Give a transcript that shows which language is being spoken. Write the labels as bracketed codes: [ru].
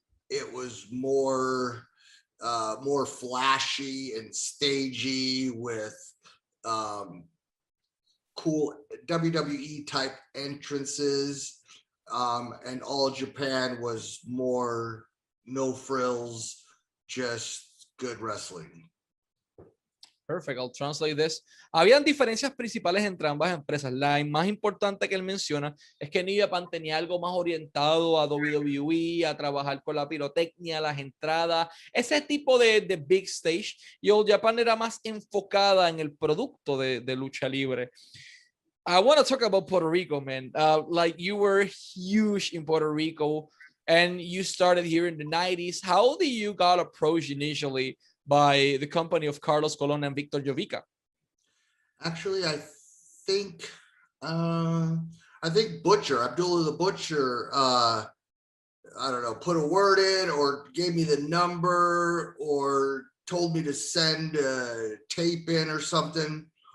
[en] It was more flashy and stagey with cool WWE type entrances, and All Japan was more no frills, just good wrestling. Perfect, I'll translate this. [es] Habían diferencias principales entre ambas empresas. La más importante que él menciona es que New Japan tenía algo más orientado a WWE, a trabajar con la pirotecnia, las entradas, ese tipo de big stage. Y All Japan era más enfocada en el producto de lucha libre. [en] I want to talk about Puerto Rico, man. Like you were huge in Puerto Rico and you started here in the 90s. How did you got approached initially by the company of Carlos Colon and Victor Jovica? Actually, I think Butcher, Abdullah the Butcher, I don't know, put a word in or gave me the number or told me to send a tape in or something.